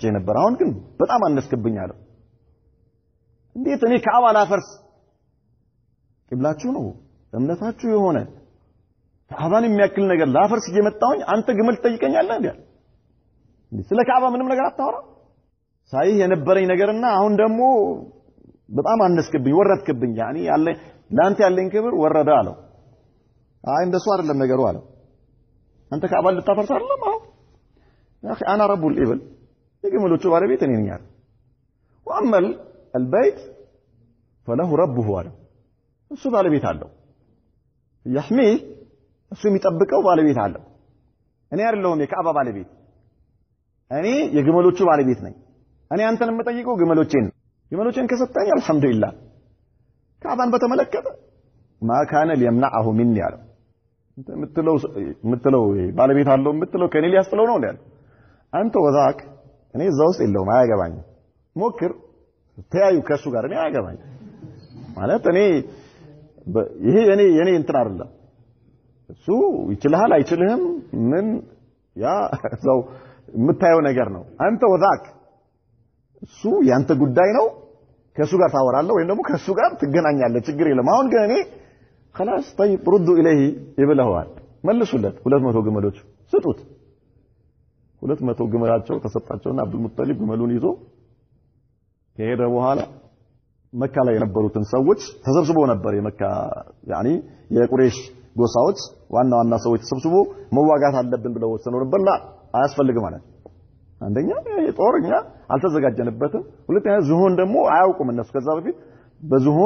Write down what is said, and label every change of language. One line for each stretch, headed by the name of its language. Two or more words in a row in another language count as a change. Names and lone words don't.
Amharic: ነበር አሁን ግን በጣም አነስክብኝ አለው እንዴት እኔ ካዕባ ላፈርስ ቂብላችሁ ነው እምነታችሁ የሆነ ካዕባን የሚያክል ነገር ላፈርስ እየመጣሁኝ አንተ ግመል ትጠይቀኛለህ እንዴ ስለ ካዕባ ምንም ነገር አታወራ ሳይህ የነበረኝ ነገርና አሁን ደግሞ በጣም አነስክብኝ ወረድክብኝ ያኒ ያለ ላንተ ያለኝ ክብር ወረደ አለው አይ እንደሱ አይደለም ነገሩ አለው አንተ ካዕባን ልታፈርስ አይደለም አሁን ያኺ
Arabic: انا رب الابل
Amharic: የግመሎቹ ባለቤት እኔ ነኝ
Arabic: وأما البيت فله ربه
Amharic: አለው እሱ ባለቤት አለው يحميه እሱ የሚጠብቀው ባለቤት አለው እኔ አይደለሁም የካዕባ ባለቤት እኔ የግመሎቹ ባለቤት ነኝ እኔ አንተን የምጠይቀው ግመሎቼን ከሰጠኝ አልহামዱሊላህ ካዕባን በተመለከተ
Arabic: ما كان ليمنعه مني
Amharic: አለው ምትለው ባለቤት አለው ምትለው ከኔ ሊያስጥለው ነው ያለው አንተ ወዛክ እኔ እዛው ውስጥ የለውም አያገባኝም ሞክር ተያዩ ከሱ ጋር እኔ አያገባኝም ማለት እኔ ይሄ የኔ እንትን አይደለም እሱ ይችላል አይችልህም ምን ያ እዛው የምታየው ነገር ነው አንተ ወዛክ እሱ ያንተ ጉዳይ ነው ከሱ ጋር ታወራለህ ወይም ደግሞ ከሱ ጋር ትገናኛለህ ችግር የለም አሁን ግን እኔ
Arabic: خلاص طيب ردوا اليه
Amharic: ይብለዋል መልሱለት 200 ግመሎች ስጡት 200 ግመላቸው ተሰጣቸውና አብዱል ሙጠሊብ ግመሉን ይዞ ከሄደ በኋላ መካ ላይ የነበሩትን ሰዎች ተሰብስበው ነበር የመካ ያኒ የቁረይሽ ጎሳዎች ዋና ሰዎች ተሰብስቦ መዋጋት አለብን ብለው ወሰነው ነበር ላ አያስፈልግም ማለት አንደኛ ጦርኛ አልተዘጋጀንበትም ሁለተኛ ዝሆን ደግሞ አያውቁም እነሱ ከዛ በፊት በዝሆን